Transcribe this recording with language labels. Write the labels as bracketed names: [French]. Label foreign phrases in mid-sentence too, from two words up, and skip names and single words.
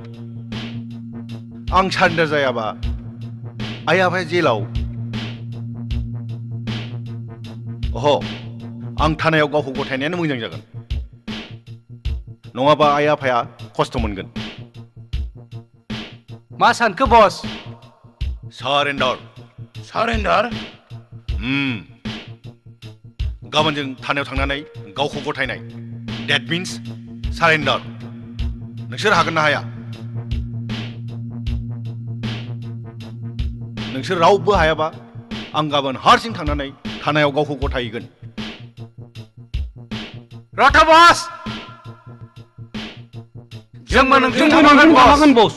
[Bodo] आं सारेन्डार जायाबा आइ आफाया जेलाव अह आं थानायाव गावखौ गथायनायानो मोजां जागोन नङाबा आइ आफाया खस्थ' मोनगोन मा सानखो बस सारेन्डार सारेन्डार गाबोन जों थानायाव थांनानै गावखौ गथायनाय [English] That means surrender. [Bodo] नोंसोर हागोन ना हाया? नोंसोर रावबो हायाबा आं गाबोन हारसिं थांनानै थानायाव गावखौ गथायगोन। रथा बस जोंबो नोंजों थांफागोन बस।